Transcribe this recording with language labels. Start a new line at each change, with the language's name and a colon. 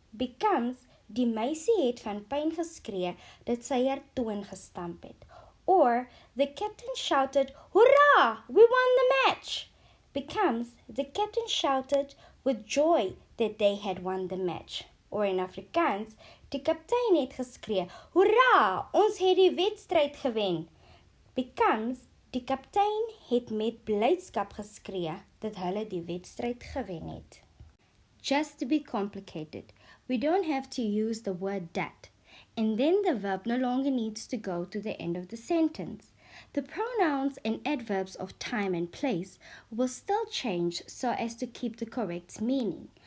English: Becomes,
Afrikaans: die meisie het van pyn geskree dat sy haar toon gestamp het.
English: Or, the captain shouted, Hurrah! We won the match! Becomes, the captain shouted with joy that they had won the match. Or in Afrikaans,
Afrikaans: die kaptein het geskree, Hurrah! Ons het die wedstryd gewen!
English: Becomes,
Afrikaans: die kaptein het met blydskap geskree dat hulle die wedstryd gewen het.
English: Just to be complicated, we don't have to use the word that, and then the verb no longer needs to go to the end of the sentence. The pronouns and adverbs of time and place will still change so as to keep the correct meaning.